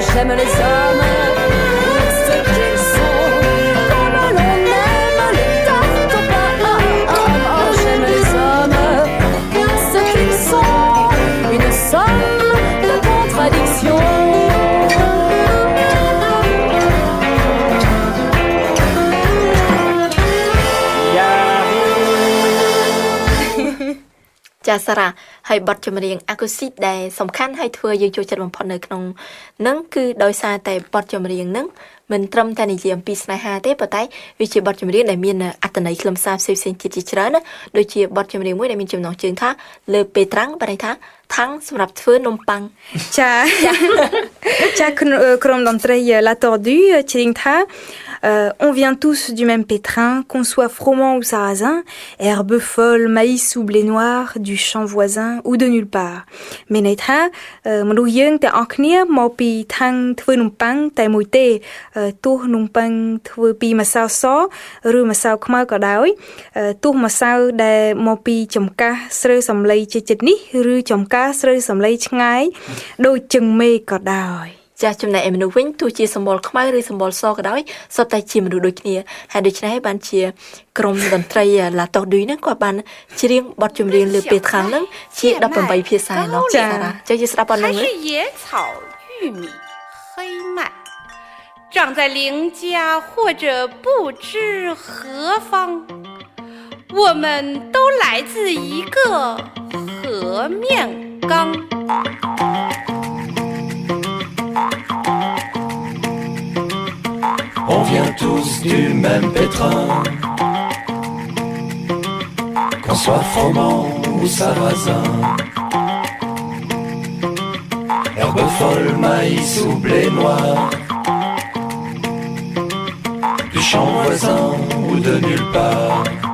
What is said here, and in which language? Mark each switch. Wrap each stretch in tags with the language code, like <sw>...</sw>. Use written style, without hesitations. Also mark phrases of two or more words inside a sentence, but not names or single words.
<fr>j'aime les hommes pour ce qu'ils sont, comme l'on aime les tartes aux pommes. J'aime les hommes pour ce qu'ils sont, une somme de contradictions.</fr> <km>ចាសារ៉ាហើយបទចម្រៀងអាកូស៊ីកដែលសំខាន់ហើយធ្វើយើងចូលចិត្តបំផុតនៅក្នុងនឹងគឺដោយសារតែបទចម្រៀងនឹងមិនត្រឹមតែនិយាយអំពីស្នេហាទេប៉ុន្តែវាជាបទចម្រៀងដែលមានអត្ថន័យខ្លឹមសារផ្សេងៗទៀតជាច្រើនណាដូចជាបទចម្រៀងមួយដែលមានចំណងជើងថាលើពេលត្រាំងបានន័យថាថាំងសម្រាប់ធ្វើនំប៉័ង ចាក្រុមតន្ត្រី</km> <fr>La Tordue</fr> <km>ច្រៀងថា</km> <fr>on vient tous du même pétrin, qu'on soit froment ou sarrasin, herbe folle, maïs ou blé noir, du champ voisin ou de nulle part.</fr> <km>មានន័យថាមនុស្សយើងទាំងអស់គ្នាមកពីថាំងធ្វើនំប៉័ងតែមួយទេទោះនំប៉័ងធ្វើពីម្សៅសឬម្សៅខ្មៅក៏ដោយទោះម្សៅដែលមកពីចំការស្រូវសំឡីជាចិត្តនេះឬចំការស្រូវសំឡីឆ្ងាយដូចជើងមេក៏ដោយ ចាស់ចំណែកឯមនុស្សវិញទោះជាសម្បល់ខ្មៅឬសម្បល់សក៏ដោយសុទ្ធតែជាមនុស្សដូចគ្នាហើយដូច្នេះបានជាក្រុមតន្ត្រី La Tordue ហ្នឹងគាត់បានច្រៀងបទចម្រៀងលើពេលខាងហ្នឹងជា18ភាសាឯណោះចា៎ចា៎ស្ដាប់ប៉ុណ្ណឹង</km> <zh>是野草、玉米、黑麦，长在邻家或者不知何方。我们都来自一个河面缸。</zh> <fr>On vient tous du même pétrin, qu'on soit froment ou sarrasin, herbe folle, maïs ou blé noir, du champ voisin ou de nulle part.</fr>